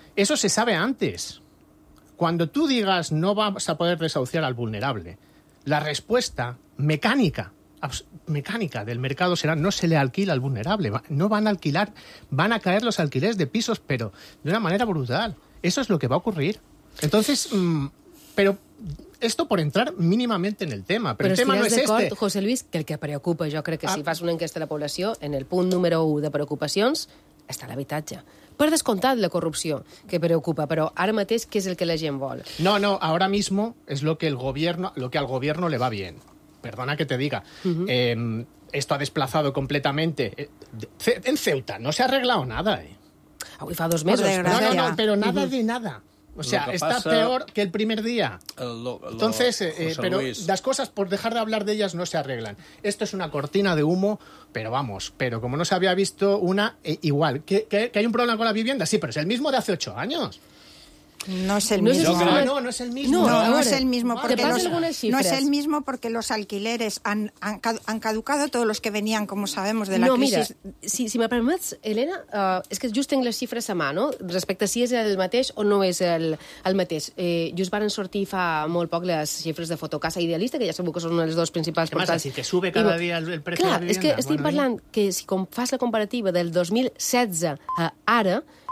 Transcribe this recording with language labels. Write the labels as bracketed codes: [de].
[es] Eso se sabe antes. Cuando tú digas no vas a poder desahuciar al vulnerable, la respuesta mecánica del mercado será no se le alquila al vulnerable, no van a alquilar, van a caer los alquileres de pisos, pero de una manera brutal. Eso es lo que va a ocurrir. Entonces, pero esto por entrar mínimamente en el tema, pero el tema no es este. [ca] Però estàs d'acord, José Luis, que el que preocupa, jo crec que si fas una enquesta de la població, en el punt número 1 de preocupacions, està l'habitatge. Per descomptat, la corrupció, que preocupa, però ara mateix, què és el que la gent vol? [es] No, no, ahora mismo es lo que el gobierno, lo que al gobierno le va bien. Perdona que te diga, esto ha desplazado completamente. En Ceuta no se ha arreglado nada. [ca] Avui fa dos mesos. [es] No, pero nada de nada. O sea, está peor que el primer día. Entonces, pero las cosas, por dejar de hablar de ellas, no se arreglan. Esto es una cortina de humo, pero vamos, pero como no se había visto una, igual. ¿Que hay un problema con la vivienda? Sí, pero es el mismo de hace 8 años. No es el mismo. No es el mismo porque los alquileres han caducado, todos los que venían, como sabemos, de la crisis. [ca] Mira, si me permets, Elena, és que just tinc les xifres a mà, no? Respecte a si és el mateix o no és el mateix. Just van sortir fa molt poc les xifres de Fotocasa Idealista, que ja sabeu que són les dues principals portals. Què m'has de dir? Que [es] sube [ca] cada dia el preu de la vivienda. Clar, és que estic parlant que si fas la comparativa del 2016 a ara...